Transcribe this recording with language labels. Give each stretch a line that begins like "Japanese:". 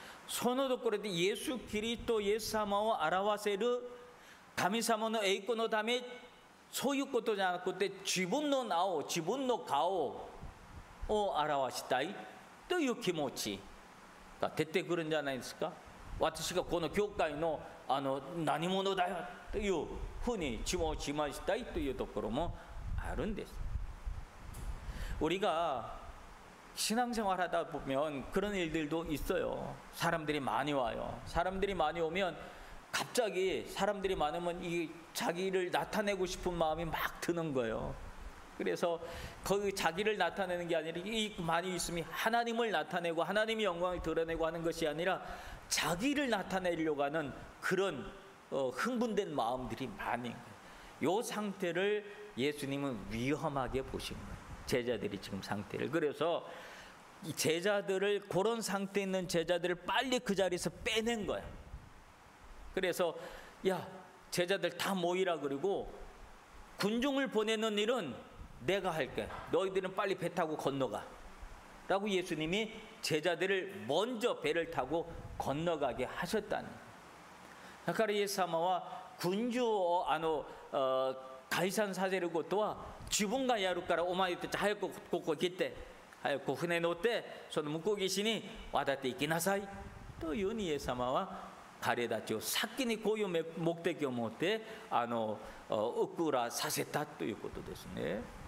Japanese: そのところでイエス・キリストイエス様を表せる神様の栄光のため、そういうことじゃなくて自分の名を、自分の顔を表したいという気持ちが出てくるんじゃないですか。私がこの教会の何者だよというふうに自分を自慢したいというところもあるんです。
Korean: 우리가 신앙생활 하다 보면 그런 일들도 있어요. 사람들이 많이 와요. 사람들이 많이 오면 갑자기 사람들이 많으면 이 자기를 나타내고 싶은 마음이 막 드는 거예요. 그래서 거기 자기를 나타내는 게 아니라 이 많이 있으면 하나님을 나타내고 하나님의 영광을 드러내고 하는 것이 아니라 자기를 나타내려고 하는 그런 흥분된 마음들이 많은 거예요. 이 상태를 예수님은 위험하게 보신 거예요. 제자들이 지금 상태를. 그래서 이 제자들을, 그런 상태에 있는 제자들을 빨리 그 자리에서 빼낸 거야. 그래서 야, 제자들 다 모이라 그러고 군중을 보내는 일은 내가 할게. 너희들은 빨리 배 타고 건너가 라고 예수님이 제자들을 먼저 배를 타고 건너가게 하셨다는 거예요.
Japanese: だからイエス様は軍需を解散させることは自分がやるから、お前たち早くここ来て、早く船乗ってその向こう岸に渡って行きなさいというふうにイエス様は彼たちを先にこういう目的を持って送らさせたということですね。